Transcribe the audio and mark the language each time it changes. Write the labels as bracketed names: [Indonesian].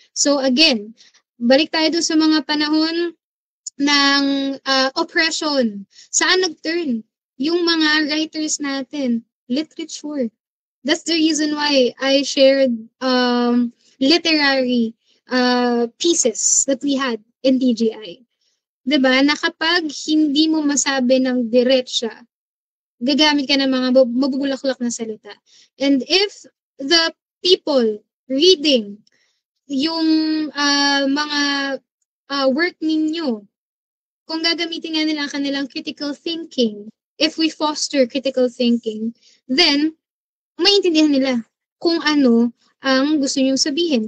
[Filipino] So, again, balik tayo doon sa mga panahon ng oppression. Saan nag-turn? Yung mga writers natin, literature. [English] That's the reason why I shared literary pieces that we had in TGI. [Filipino] Diba? Na kapag hindi mo masabi ng diretsya, gagamit ka ng mga mabubulaklak na salita. [English] And if the people reading [Filipino] yung mga work ninyo, kung gagamitin nga nila ang kanilang critical thinking, [English] if we foster critical thinking, then [Filipino] maintindihan nila kung ano ang gusto niyong sabihin.